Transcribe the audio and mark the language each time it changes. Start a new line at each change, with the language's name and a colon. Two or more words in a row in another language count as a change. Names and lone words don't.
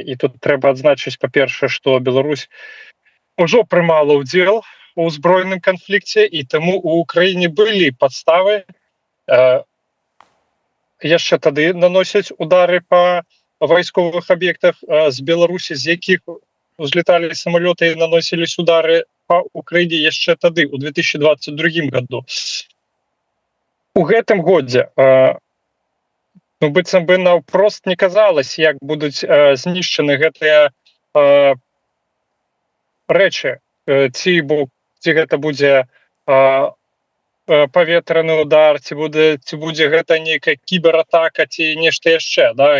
Belarusian: І тут трэба адзначыць, па-першае, што Беларусь ужо прымала ўдзел у узброеным канфлікце, і таму у Украіне былі падставы яшчэ тады наносяць удары па вайсковых аб'ектах з Беларусі, з якіх
Russian: узлетали самолеты и наносились удары по Украине
Belarusian: яшчэ тады, у 2022 году. У гэтым годзе, ну, быццам бы наўпрост не казалось, як будуць знішчаны гэтыя рэчы, ці гэта будзе паветраны удар, ці будзе гэта нейкая кібератака, ці нешта яшчэ, да?